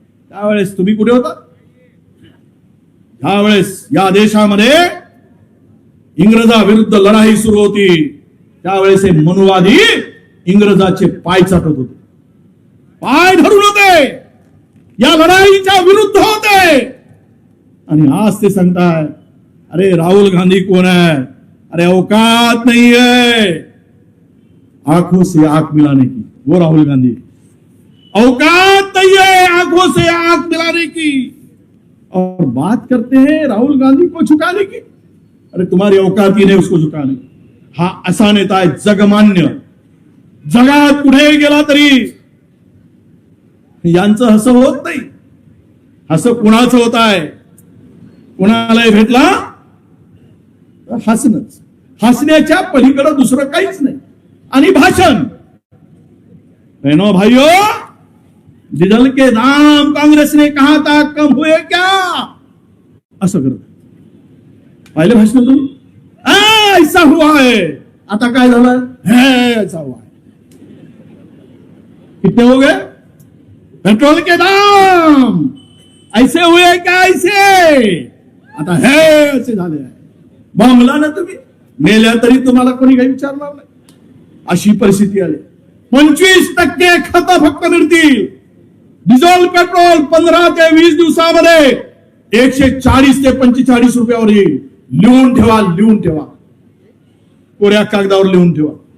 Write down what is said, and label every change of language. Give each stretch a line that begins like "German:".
Marathi: त्यावेळेस तुम्ही कुठे होता? त्यावेळेस या देशामध्ये इंग्रजाविरुद्ध लढाई सुरू होती, त्यावेळेस हे मनुवादी इंग्रजाचे पाय चाटत होते, पाय धरून होते, या लढाईच्या विरुद्ध होते. आणि आज ते सांगताय अरे
Hindi: राहुल गांधी कोण है, अरे औकात नहीं है आंखों से आंख मिलाने की, वो राहुल गांधी औकात नहीं है आंखों से आंख मिलाने की, और बात करते हैं राहुल गांधी को झुकाने की. अरे तुम्हारी औकात ही नहीं उसको झुकाने.
Marathi: हा असा नेता आहे जगमान्य, जगात कुठेही गेला तरी यांचं हसं होत नाही. हसं कुणाचं होत आहे, कुणालाही भेटला हसणंच, हसण्याच्या पलीकडे दुसरं काहीच नाही. आणि भाषण,
Hindi: बहनों भाइयों, डीजल के दाम कांग्रेस ने कहा था कम हुए क्या,
Marathi: असं करत पाहिलं भाषण तुम्ही.
Hindi: ऐसा हुआ है,
Marathi: आता काय झालं
Hindi: है, ऐसा हुआ है. कितने हो गए पेट्रोल के दाम, ऐसे हुए क्या, ऐसे आता है
Marathi: असे झाले. बॉम्बला ना तुम्ही मेल्या तरी तुम्हाला कोणी काही विचारणार नाही, अशी परिस्थिती आली. 25% खत फक्त मिळतील. डिझेल पेट्रोल 15 ते 20 दिवसामध्ये 140 ते 45 रुपयावर येईल. लिहून ठेवा, लिहून ठेवा, कोऱ्या कागदावर लिहून ठेवा.